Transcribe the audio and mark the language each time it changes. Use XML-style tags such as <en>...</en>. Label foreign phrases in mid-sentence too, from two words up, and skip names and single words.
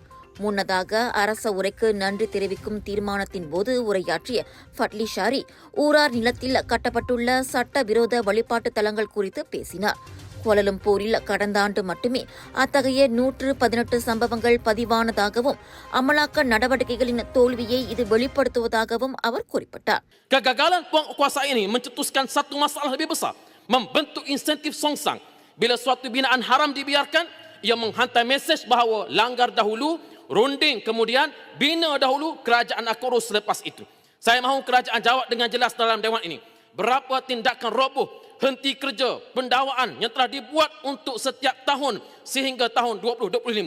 <ta>முன்னதாக அரச உரைக்கு நன்றி தெரிவிக்கும் தீர்மானத்தின் போது உரையாற்றிய ஃபட்லி ஷாரி ஊரார் நிலத்தில் கட்டப்பட்டுள்ள சட்டவிரோத வழிபாட்டு தலங்கள் குறித்து பேசினார். கோலாலம்பூரில் கடந்த ஆண்டு மட்டுமே அத்தகைய 118 சம்பவங்கள் பதிவானதாகவும் அமலாக்க நடவடிக்கைகளின் தோல்வியை இது வெளிப்படுத்துவதாகவும் அவர் குறிப்பிட்டார்.</ta> <ms>Kegagalan penguasa ini mencetuskan satu masalah lebih besar, membentuk insentif songsang. Bila suatu binaan haram dibiarkan, ia menghantar mesej bahawa langgar dahulu, runding kemudian, bina dahulu, kerajaan akan urus selepas itu. Saya mahu kerajaan jawab dengan jelas dalam dewan ini. Berapa tindakan roboh, henti kerja, pendakwaan yang telah dibuat untuk setiap tahun sehingga tahun 2025.</ms>